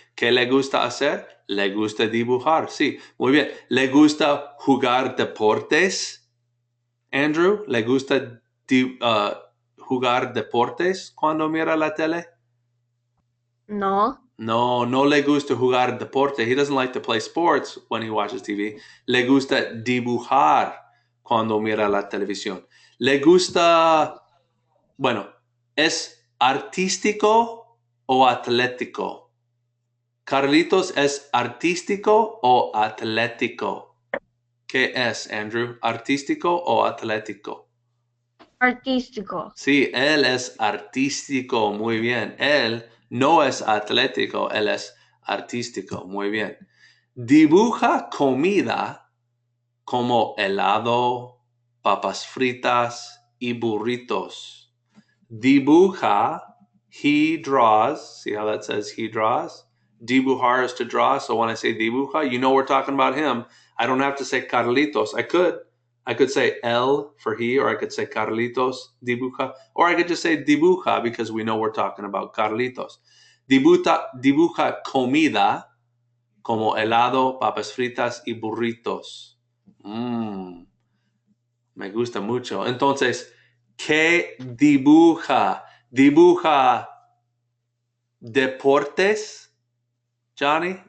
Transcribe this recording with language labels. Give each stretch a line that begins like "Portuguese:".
Spanish: ¿Qué le gusta hacer? Le gusta dibujar. Sí, muy bien. ¿Le gusta jugar deportes? Andrew, ¿le gusta jugar deportes cuando mira la tele? No. No, no le gusta jugar deporte.
English: He doesn't like to play sports when he watches TV.
Spanish: Le gusta dibujar cuando mira la televisión. Le gusta, bueno, ¿es artístico o atlético? Carlitos, ¿es artístico o atlético? ¿Qué es, Andrew? ¿Artístico o atlético? Artístico. Sí, él es artístico, muy bien. Él no es atlético, él es artístico, muy bien. Dibuja comida como helado, papas fritas y burritos.
English: Dibuja, he draws. See how that says he draws? Dibujar is to draw. So when I say dibuja, you know we're talking about him. I don't have to say Carlitos. I could. I could say él for he, or I could say Carlitos dibuja, or I could just say dibuja because we know we're talking about Carlitos.
Spanish: Dibuja comida como helado, papas fritas y burritos. Me gusta mucho. Entonces, ¿qué dibuja? ¿Dibuja deportes, Johnny?